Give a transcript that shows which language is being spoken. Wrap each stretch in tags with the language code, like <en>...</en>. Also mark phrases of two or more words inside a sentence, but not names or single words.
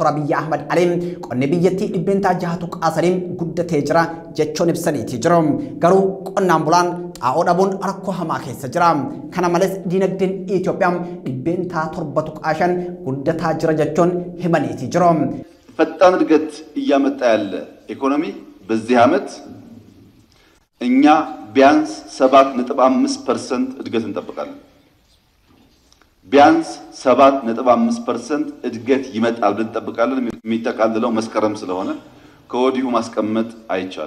<om>Abiyyi Ahmad Alii qonni biyyattii 6.3 guddatee jira jechuun ibsaniitii jiru. Garuu qonnaan bulaan xaa'oo dhabuun rakkoo hamaa keessa jira. Kana malees diinagdeen Itoophiyaa 7.5 guddataa jira jechuun himaniitii jiru.</om> <am>ፈጣን እድገት እያመጣ ያለ ኢኮኖሚ በዚህ ዓመት እኛ ቢያንስ 7.5% እድገት እንጠብቃለን። ቢያንስ 7.5% እድገት ይመጣል ብለን እንጠብቃለን። የሚጠቃልለው መስከረም ስለሆነ ከወዲሁ ማስቀመጥ አይቻልም።</am>